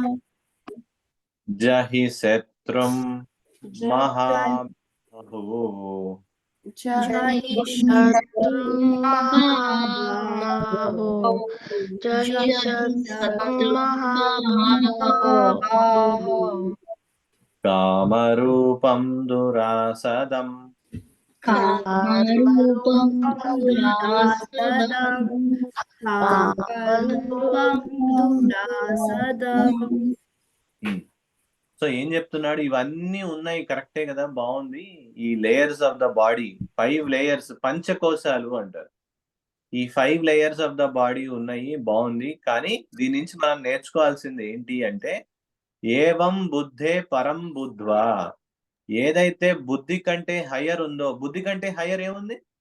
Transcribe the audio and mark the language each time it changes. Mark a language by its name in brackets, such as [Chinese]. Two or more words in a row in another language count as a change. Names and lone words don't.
[Sanskrit] జహి శత్రుం మహాబాహో जहि शत्रुं महाबाहो जहि शत्रुं महाबाहो కామరూపం దురాసదం కామరూపం दुरासदं कामरूपं दुरासदं. [Telugu] సో ఏం చెప్తున్నాడు? ఇవన్నీ ఉన్నాయి, కరెక్టే కదా, బాగుంది. ఈ [English] layers of the body, [Telugu] 5 లేయర్స్, పంచకోశాలు అంటారు. ఈ 5 [English] layers of the body [Telugu] ఉన్నాయి, బాగుంది. కానీ దీని నుంచి మనం నేర్చుకోవాల్సింది ఏంటి అంటే, [Sanskrit] ఏవం బుద్ధే పరం బుద్ధ్వా, [Telugu] ఏదైతే బుద్ధి కంటే హయ్యర్ ఉందో, బుద్ధి కంటే హయ్యర్ ఏముంది?